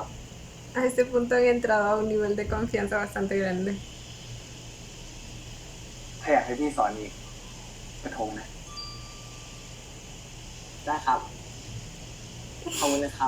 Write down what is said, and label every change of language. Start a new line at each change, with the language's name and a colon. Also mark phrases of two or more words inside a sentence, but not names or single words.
Spanish: A este punto han entrado a un nivel de confianza bastante grande.
Thai: ถ้าอยากให้พี่สอนอีกกระทงนะ ได้ครับ ขอบคุณนะครับ